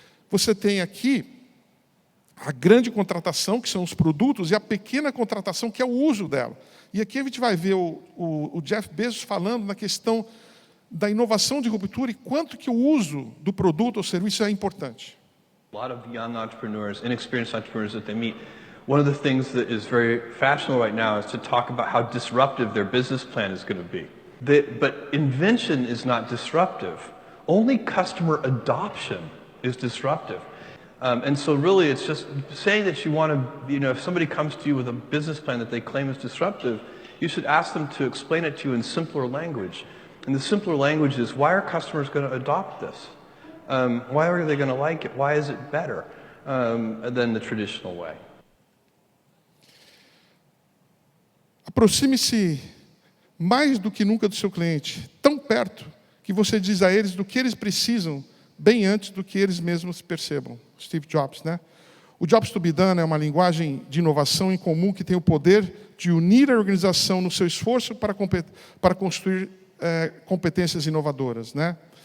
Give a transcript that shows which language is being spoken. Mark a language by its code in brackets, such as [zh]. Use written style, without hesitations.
[pt] Você tem aqui a grande contratação, que são os produtos, e a pequena contratação, que é o uso dela. E aqui a gente vai ver o Jeff Bezos falando na questão da inovação de ruptura e quanto que o uso do produto ou serviço é importante. [en] A lot of young entrepreneurs, inexperienced entrepreneurs that they meet, one of the things that is very fashionable right now is to talk about how disruptive their business plan is going to be. But invention is not disruptive. Only customer adoption is disruptive. And so really it's just saying that you want to, if somebody comes to you with a business plan that they claim is disruptive, you should ask them to explain it to you in simpler language. And the simpler language is, why are customers going to adopt this? Why are they going to like it? Why is it better than the traditional way? [pt] Aproxime-se mais do que nunca do seu cliente, tão perto que você diz a eles do que eles precisam, bem antes do que eles mesmos percebam. Steve Jobs, né? O Jobs to be done é uma linguagem de inovação em comum que tem o poder de unir a organização no seu esforço para construir competências inovadoras, né?